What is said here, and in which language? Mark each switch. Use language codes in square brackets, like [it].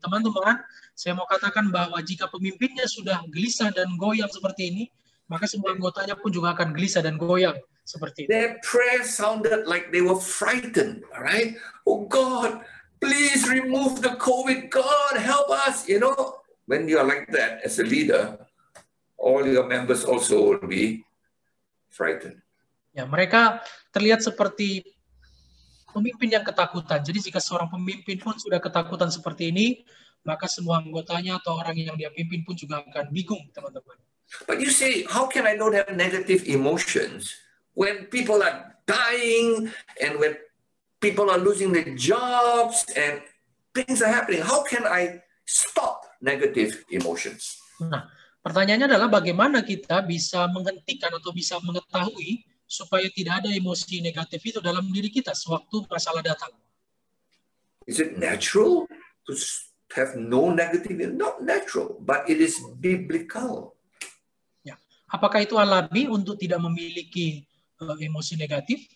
[id] Teman-teman, saya mau katakan bahwa jika pemimpinnya sudah gelisah dan goyang seperti ini, maka semua anggotanya pun juga akan gelisah dan goyang seperti itu. [en] Their prayer sounded like they were frightened, all right? Oh God, please remove the COVID. God, help us. You know, when you are like that as a leader, all your members also will be frightened. [id] Ya, mereka terlihat seperti pemimpin yang ketakutan. Jadi jika seorang pemimpin pun sudah ketakutan seperti ini, maka semua anggotanya atau orang yang dia pimpin pun juga akan bingung, teman-teman. [en] But you say, how can I not have negative emotions when people are dying and when people are losing their jobs and things are happening? How can I stop negative emotions? [id] Nah, pertanyaannya adalah bagaimana kita bisa menghentikan atau bisa mengetahui supaya tidak ada emosi negatif itu dalam diri kita sewaktu masalah datang. [en] Is it natural to have no negative? Not natural, but it is biblical. [id] Apakah itu alami untuk tidak memiliki emosi negatif?